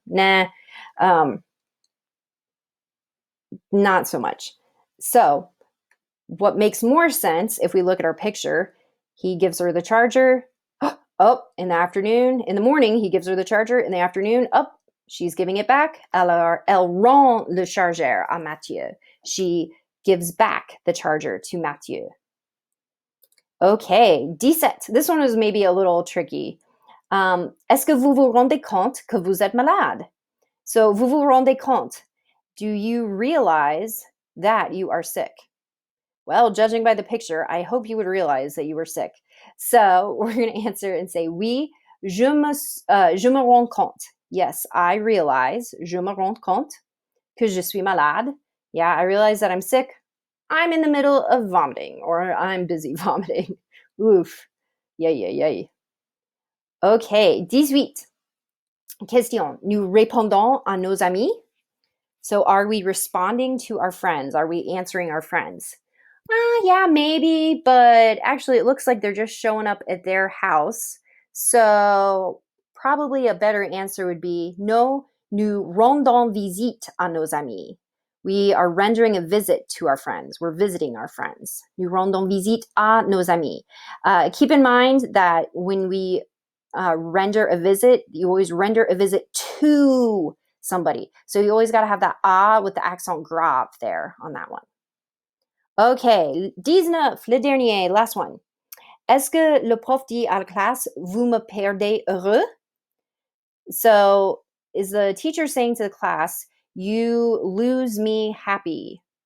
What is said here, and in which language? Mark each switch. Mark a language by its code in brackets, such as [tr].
[en] Nah, um, not so much. So, what makes more sense if we look at our picture? He gives her the charger. Oh, in the afternoon, in the morning, he gives her the charger. In the afternoon, up, she's giving it back. [fr] Elle rend le chargeur à Mathieu. [en] She gives back the charger to Mathieu. Okay, 17. This one was maybe a little tricky. [fr] Est-ce que vous vous rendez compte que vous êtes malade? So, vous vous rendez compte. [en] Do you realize that you are sick? Well, judging by the picture, I hope you would realize that you were sick. So we're going to answer and say, [fr] oui, je me rends compte. [en] Yes, I realize, [fr] je me rends compte, que je suis malade. [en] Yeah, I realize that I'm sick. I'm in the middle of vomiting, or I'm busy vomiting. Oof. Yay, yay, yay. Okay, 18. Question. [fr] Nous répondons à nos amis. [en] So are we responding to our friends? Are we answering our friends? Yeah, maybe, but actually it looks like they're just showing up at their house. So probably a better answer would be no, [fr] nous rendons visite à nos amis. [en] We are rendering a visit to our friends. We're visiting our friends. [fr] Nous rendons visite à nos amis. [en] Keep in mind that when we render a visit, you always render a visit to somebody. So you always got to have that ah with the accent grave there on that one. Okay, 19, [fr] le dernier, [en] last one. [fr] Est-ce que le prof dit à la classe, vous me perdez heureux? [en] So is the teacher saying to the class, you lose me happy?